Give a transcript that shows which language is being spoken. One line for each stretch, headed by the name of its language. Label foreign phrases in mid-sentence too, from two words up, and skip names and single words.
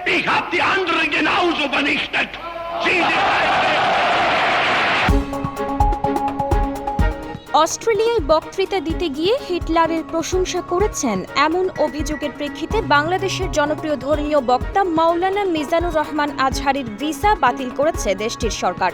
German: Ich habe die anderen genauso vernichtet. Sie sind
Bangla: অস্ট্রেলিয়ায় বক্তৃতা দিতে গিয়ে হিটলারের প্রশংসা করেছেন এমন অভিযোগের প্রেক্ষিতে বাংলাদেশের জনপ্রিয় ধর্মীয় বক্তা মাওলানা মিজানুর রহমান আজহারীর ভিসা বাতিল করেছে দেশটির সরকার।